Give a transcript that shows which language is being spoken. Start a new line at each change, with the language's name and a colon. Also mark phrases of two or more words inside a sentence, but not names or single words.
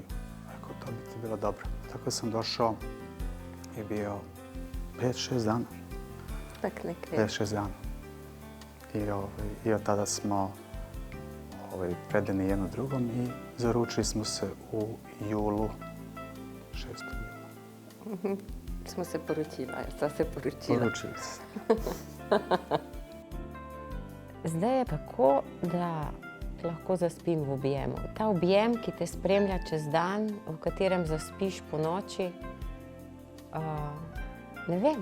Croatian: Rekao, to bi ti bilo dobro. Tako sam došao i bio 5-6 dana. Tak nekaj. 5-6 dana. I od tada smo predani jedno drugom i zaručili smo se u julu, 6. jula.
Slovenian: Smo se poročila, sta se poročila. Poročili se. Zdaj je tako, da lahko zaspim v objemu. Ta objem, ki te spremlja čez dan, v katerem zaspiš po noči, ne vem.